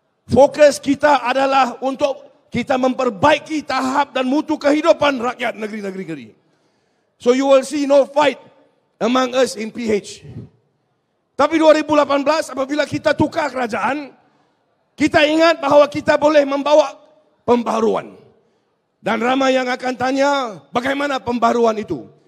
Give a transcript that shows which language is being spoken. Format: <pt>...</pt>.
<ms>Fokus kita adalah untuk kita memperbaiki tahap dan mutu kehidupan rakyat negeri-negeri.</ms> <en>So you will see no fight among us in PH.</en> <ms>Tapi 2018 apabila kita tukar kerajaan, kita ingat bahawa kita boleh membawa pembaharuan. Dan ramai yang akan tanya bagaimana pembaharuan itu.</ms>